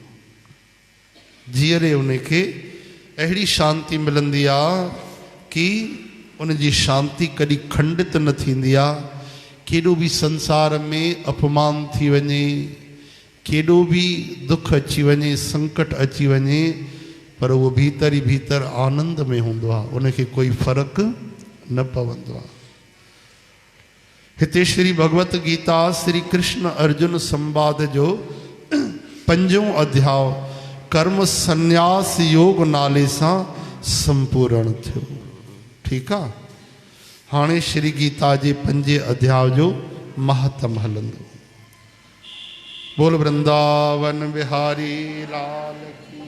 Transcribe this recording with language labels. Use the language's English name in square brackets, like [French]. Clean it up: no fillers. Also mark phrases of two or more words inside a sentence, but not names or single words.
[Sindhi] जीअरे उनखे अहिड़ी शांति मिलंदी आहे कि उनजी शांति कॾहिं खंडित न थींदी आहे। केॾो बि संसार में अपमान थी वञे, केॾो बि दुख अची वञे, संकट अची वञे, पर उहो भीतर ई भीतर आनंद में हूंदो आहे, उनखे कोई फ़र्क़ु न पवंदो आहे। हिते श्री भगवत गीता श्री कृष्ण अर्जुन संवाद जो 5 अध्याय कर्म संन्यास योग नाले सां संपूर्ण थियो। ठीकु आहे। हाणे श्री गीता जे 5 अध्याय जो महत्तम हलंदो। बोल वृंदावन बिहारी लाल।